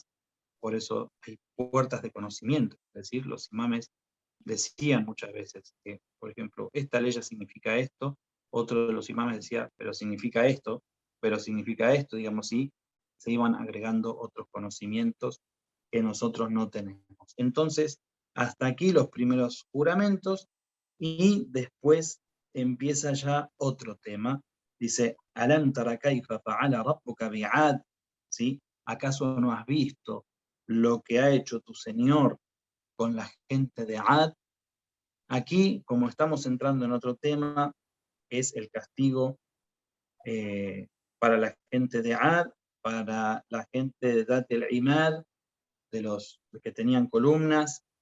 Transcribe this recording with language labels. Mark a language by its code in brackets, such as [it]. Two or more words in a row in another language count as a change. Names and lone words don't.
[es] Por eso hay puertas de conocimiento. Es decir, los imames decían muchas veces que, por ejemplo, esta ley significa esto, otro de los imames decía, pero significa esto, digamos, y se iban agregando otros conocimientos que nosotros no tenemos. Entonces, hasta aquí los primeros juramentos, y después empieza ya otro tema. Dice, [ar] ألم تر كيف فعل ربك بعاد, [es] ¿sí? ¿Acaso no has visto lo que ha hecho tu Señor con la gente de Ad? Aquí, como estamos entrando en otro tema, es el castigo para la gente de Ad, para la gente de Dat el-Imad, de los que tenían columnas.